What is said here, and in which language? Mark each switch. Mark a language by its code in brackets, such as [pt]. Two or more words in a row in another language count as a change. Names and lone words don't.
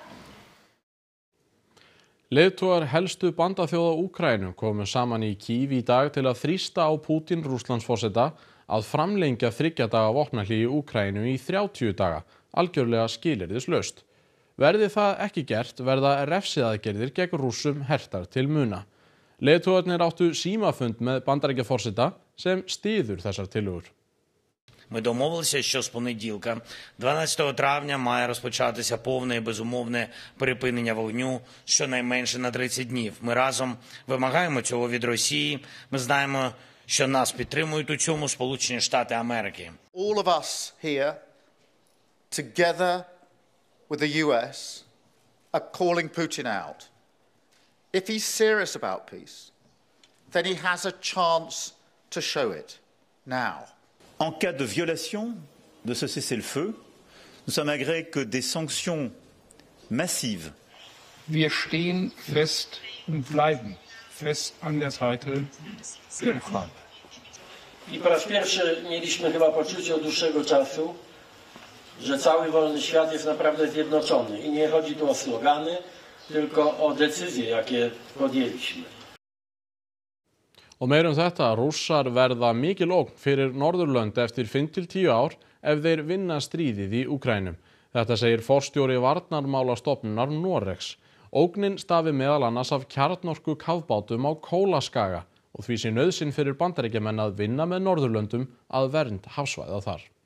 [is] Leiðtogar helstu bandaþjóða Úkraínu komu saman í Kív í dag til að þrýsta á Pútín Rússlandsforseta að framlengja 3 daga vopnahlé í Úkraínu í 30 daga, algjörlega skilyrðislaust. Verði það ekki gert verða refsiaðgerðir gegn Rússum hertar til muna. Leiðtogarnir áttu símafund með Bandaríkjaforseta sem styður þessar tillögur. [uk] Ми домовилися, що з понеділка, 12 травня, має розпочатися повне і безумовне припинення вогню щонайменше на 30 днів. Ми разом вимагаємо цього від Росії. Ми знаємо, що нас підтримують у цьому Сполучені Штати Америки. [en] All of us here, together with the US, are calling Putin out. If he's serious about peace, then he has a chance to show it now. [fr] En cas de violation de ce cessez-le-feu, nous sommes agrès que des sanctions massives. [de] Wir stehen fest und bleiben fest an der Seite der Ukraine. [pl] I po raz pierwszy mieliśmy chyba poczucie od dłuższego czasu, że cały wolny świat jest naprawdę zjednoczony. I nie chodzi tu o slogany, tylko o decyzje, jakie podjęliśmy. [is] Og meira þetta, Rússar verða mikil ógn fyrir Norðurlönd eftir 5-10 ár ef þeir vinna stríðið í Úkraínu. Þetta segir forstjóri varnarmálastofnunar Noregs. Ógnin stafi meðal annars af kjarnorku kafbátum á Kólaskaga og því sé nauðsyn fyrir Bandaríkjamenn að vinna með Norðurlöndum að vernd hafsvæða þar.